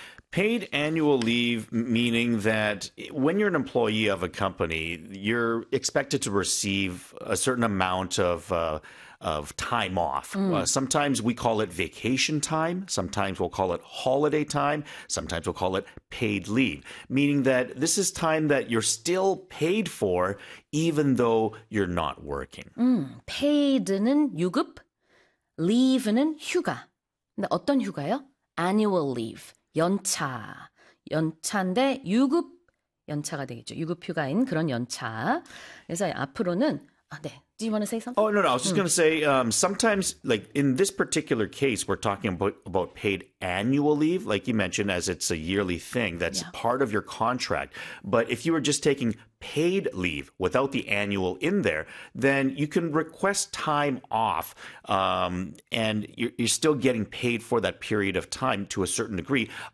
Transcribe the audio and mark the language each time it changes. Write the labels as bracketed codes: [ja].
[en] Paid annual leave, meaning that when you're an employee of a company, you're expected to receive a certain amount of time off. Sometimes we call it vacation time. Sometimes we'll call it holiday time. Sometimes we'll call it paid leave, meaning that this is time that you're still paid for, even though you're not working. [ko] 페이드는 유급, 리브는 휴가. 근데 어떤 휴가요? [en] Annual leave, [ko] 연차. 연차인데 유급 연차가 되겠죠. 유급 휴가인 그런 연차. 그래서 앞으로는 네. [en] Do you want to say Oh, something? no. I was just going to say, sometimes, like in this particular case, we're talking about paid annual leave, like you mentioned, as it's a yearly thing that's part of your contract. But if you were just taking paid leave without the annual in there, then you can request time off, and you're still getting paid for that period of time to a certain degree.